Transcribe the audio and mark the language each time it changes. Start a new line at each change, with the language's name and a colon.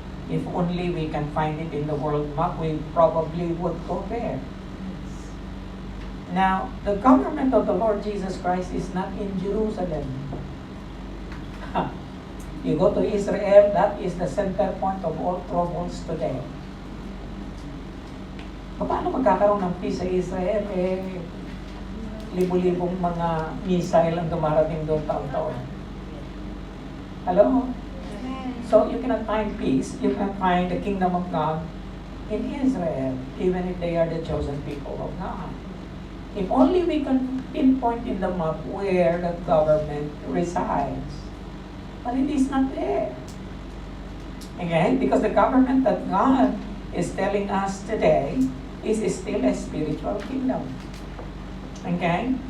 English: If only we can find it in the world map, we probably would go there. Now, the government of the Lord Jesus Christ is not in Jerusalem. You go to Israel, that is the center point of all troubles today.
Filipino: Paano magkakaroon ng peace sa Israel? Libo-libong mga missile ang dumarating doon taon-taon.
English: Hello? So you cannot find peace, you cannot find the kingdom of God in Israel, even if they are the chosen people of God. If only we can pinpoint in the map where the government resides. But it is not there. Again, because the government that God is telling us today is still a spiritual kingdom. Okay?